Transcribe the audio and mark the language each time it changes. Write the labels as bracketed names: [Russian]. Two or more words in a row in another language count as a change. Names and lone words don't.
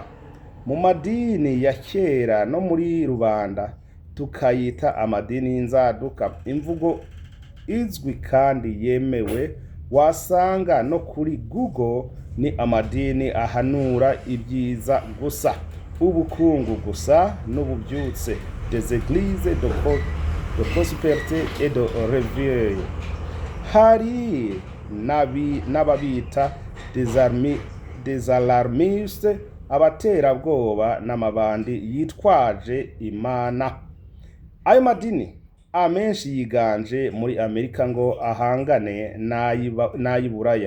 [Kinyarwanda] Mu madini ya kera no muri rubanda tukayita amadini y'inzaduka. Imvugo izwi kandi yemewe wasanga no kuri Google ni amadini ahanura ibyiza gusa, ubukungu gusa n'ububyutse, [French] des églises de prospérité et de réveil. [Kinyarwanda] Hari n'ababita [French] des alarmistes, [Kinyarwanda] abaterabwoba n'amabandi yitwaje imana. Ayo madini amenshi yiganje muri Amerika ngo ahangane n'ay'iburaya.